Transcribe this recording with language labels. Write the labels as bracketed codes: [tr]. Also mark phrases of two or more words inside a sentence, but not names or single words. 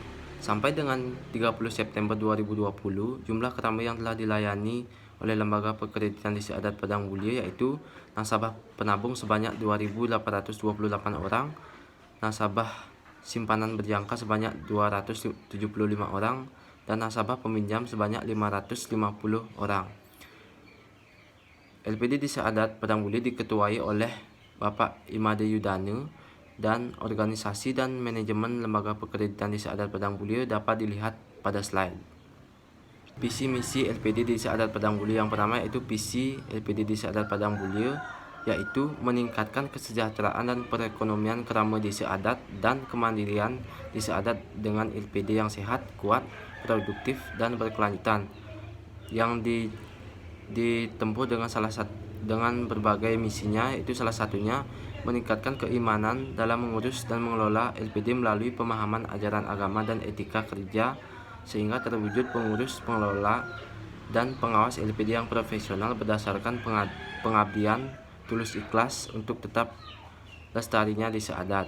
[id] Sampai dengan 30 September 2020, jumlah keramaian yang telah dilayani oleh Lembaga Perkreditan Desa Adat Padang Mulyo yaitu nasabah penabung sebanyak 2.828 orang, nasabah simpanan berjangka sebanyak 275 orang, dan nasabah peminjam sebanyak 550 orang. LPD Desa Adat Padang Mulyo diketuai oleh Bapak Imade Yudane, dan organisasi dan manajemen Lembaga Perkreditan Desa Adat Padang Mulyo dapat dilihat pada slide. Visi misi LPD Desa Adat Padang Mulyo yang pertama yaitu visi LPD Desa Adat Padang Mulyo, yaitu meningkatkan kesejahteraan dan perekonomian kerama desa adat dan kemandirian desa adat dengan LPD yang sehat, kuat, produktif, dan berkelanjutan, yang ditempuh dengan berbagai misinya, yaitu salah satunya meningkatkan keimanan dalam mengurus dan mengelola LPD melalui pemahaman ajaran agama dan etika kerja, sehingga terwujud pengurus, pengelola, dan pengawas LPD yang profesional berdasarkan pengabdian tulus ikhlas untuk tetap lestarinya desa adat.